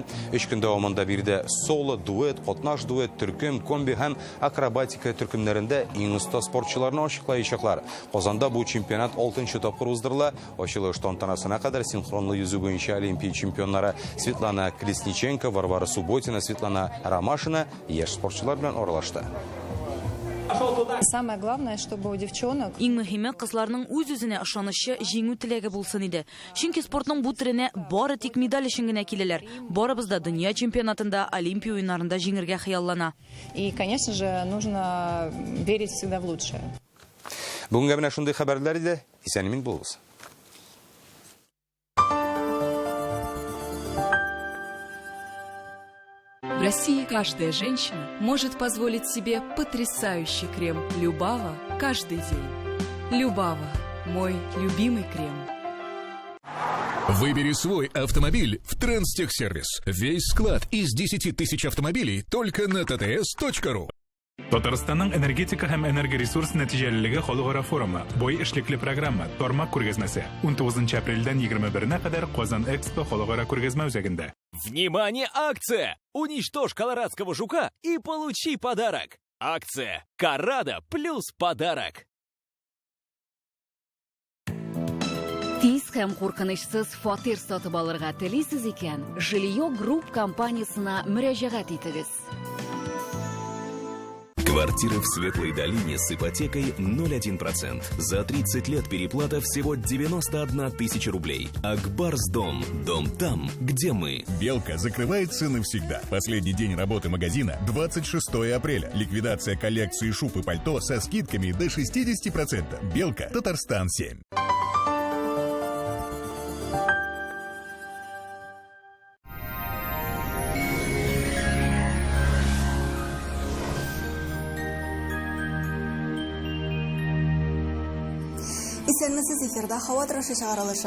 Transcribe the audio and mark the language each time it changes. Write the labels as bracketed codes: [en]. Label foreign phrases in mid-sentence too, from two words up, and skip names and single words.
[tt] 3 көн дәвамында бирде соло, дуэт, катнаш дуэт, төркем, комби һәм акробатика төркемнәрендә иң оста спортчыларны ачыклаячаклар. Казанда бу чемпионат 6-нчы тапкыр уздырыла. Ачылыш тантанасына кадәр синхронлы yüзү буенча Олимпия чемпионнары Светлана Колесниченко, Варвара Субботина, Светлана Ромашина яшь спортчылар белән аралашты. [ru] Самое главное, чтобы у девчонок... [tt] Иң мөһиме кызларның үз-үзенә ышанычлы җиңү теләге булсын иде. Чөнки спортның бу төренә бары тик медаль өчен генә киләләр. Барыбыз да дөнья чемпионатында, Олимпия уеннарында җиңәргә хыяллана. [ru] И, конечно же, нужно верить всегда в лучшее. [tt] Бүгенгә менә шундый хәбәрләр иде. Исән-имин булыгыз. [ru] В России каждая женщина может позволить себе потрясающий крем Любава каждый день. Любава – мой любимый крем. Выбери свой автомобиль в Транстехсервис. Весь склад из 10 тысяч автомобилей только на tts.ru. [tt] Татарстанның энергетика һәм энергоресурс нәтиҗәлелеге халыкара форумы, бой эшлекле программа, тармак күргәзмәсе 19 апрельдән 21-на кадәр Казан Экспо халыкара күргәзмә үзәгендә. [ru] Внимание, акция! Уничтожь колорадского жука и получи подарок. Акция «Карада плюс подарок». [tt] Тиз һәм куркынычсыз фатир сатып алырга телисез икән, Жилио Групп компаниясына мөрәҗәгать итегез. [ru] Квартира в Светлой долине с ипотекой 0,1%. За 30 лет переплата всего 91 тысяча рублей. Акбарсдом. Дом там, где мы. Белка закрывается навсегда. Последний день работы магазина 26 апреля. Ликвидация коллекции шуб и пальто со скидками до 60%. Белка, Татарстан 7. [tt] Исәнмесез эфирда һава торышы чыгарылышы.